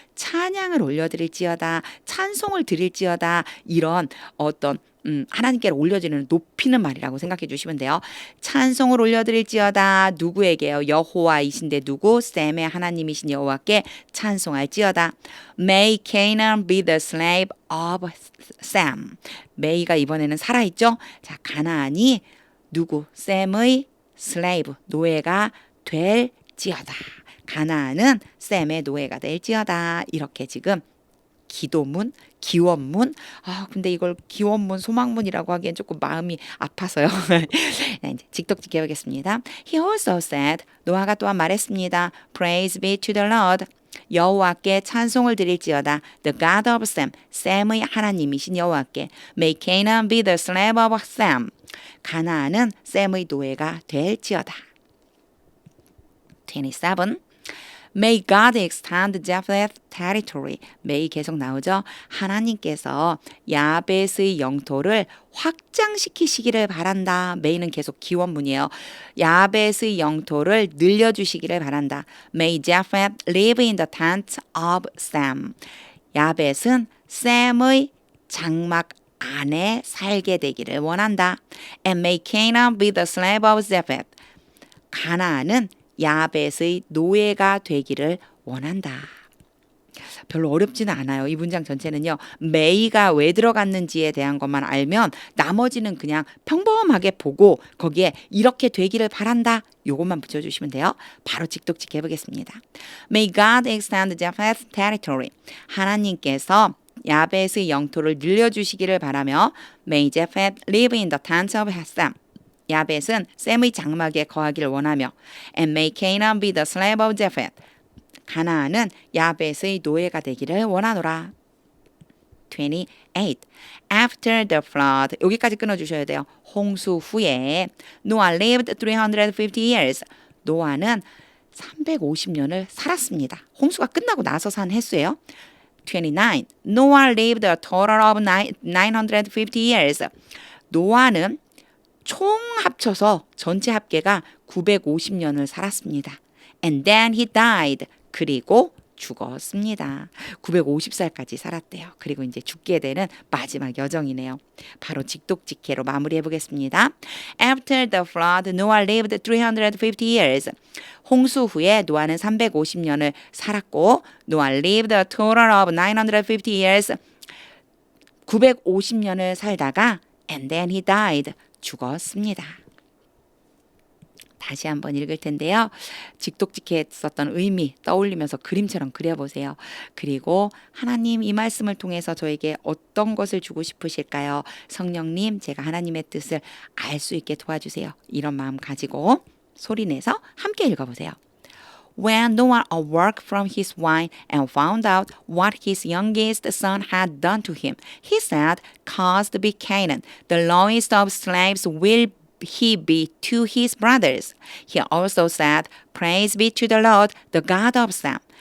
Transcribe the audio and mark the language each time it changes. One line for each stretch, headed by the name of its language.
Korean: 찬양을 올려드릴지어다. 찬송을 드릴지어다. 이런 어떤 하나님께 올려지는 높이는 말이라고 생각해 주시면 돼요. 찬송을 올려드릴지어다. 누구에게요? 여호와이신데 누구? 샘의 하나님이신 여호와께 찬송할지어다.
English: May Canaan be the slave of Sam.
Korean: 메이가 이번에는 살아있죠? 자, 가나안이 누구? 샘의 slave, 노예가 될지어다. 가나안은 샘의 노예가 될지어다. 이렇게 지금 기도문, 기원문. 근데 이걸 기원문, 소망문이라고 하기엔 조금 마음이 아파서요. 이제 직독직 해보겠습니다.
English: He also said,
Korean: 노아가 또한 말했습니다.
English: Praise be to the Lord.
Korean: 여호와께 찬송을 드릴지어다.
English: The God of Sam,
Korean: 샘의 하나님이신 여호와께.
English: May Canaan be the slave of Sam.
Korean: 가나안은 샘의 노예가 될지어다. 27.
English: May God extend Japheth's territory.
Korean: May 계속 나오죠. 하나님께서 야벳의 영토를 확장시키시기를 바란다. May는 계속 기원문이에요. 야벳의 영토를 늘려주시기를 바란다.
English: May Japheth live in the tent of Sam.
Korean: 야벳은 샘의 장막 안에 살게 되기를 원한다.
English: And may Canaan be the slave of Japheth.
Korean: 가나안은 야벳의 노예가 되기를 원한다. 별로 어렵지는 않아요. 이 문장 전체는요. 메이가 왜 들어갔는지에 대한 것만 알면 나머지는 그냥 평범하게 보고 거기에 이렇게 되기를 바란다. 요것만 붙여주시면 돼요. 바로 직독직 해보겠습니다.
English: May God extend Japheth's territory.
Korean: 하나님께서 야벳의 영토를 늘려주시기를 바라며
English: May Japheth live in the tent of Sam.
Korean: 야벳은 샘의 장막에 거하기를 원하며
English: And may Canaan be the slave of Japheth.
Korean: 가나안은 야벳의 노예가 되기를 원하노라.
English: 28. After the flood.
Korean: 여기까지 끊어주셔야 돼요. 홍수 후에
English: Noah lived 350 years.
Korean: 노아는 350년을 살았습니다. 홍수가 끝나고 나서 산 횟수예요. 29.
English: Noah lived a total of 950 years.
Korean: 노아는 총 합쳐서 전체 합계가 950년을 살았습니다.
English: And then he died.
Korean: 그리고 죽었습니다. 950살까지 살았대요. 그리고 이제 죽게 되는 마지막 여정이네요. 바로 직독직해로 마무리해 보겠습니다.
English: After the flood, Noah lived 350 years.
Korean: 홍수 후에 노아는 350년을 살았고
English: Noah lived a total of 950 years.
Korean: 950년을 살다가
English: And then he died.
Korean: 죽었습니다. 다시 한번 읽을 텐데요. 직독직했었던 의미 떠올리면서 그림처럼 그려보세요. 그리고 하나님 이 말씀을 통해서 저에게 어떤 것을 주고 싶으실까요? 성령님, 제가 하나님의 뜻을 알 수 있게 도와주세요. 이런 마음 가지고 소리내서 함께 읽어보세요.
English: When Noah awoke from his wine and found out what his youngest son had done to him, he said, "Cursed be Canaan, the lowest of slaves will he be to his brothers." He also said, "Praise be to the Lord, the God of Sam.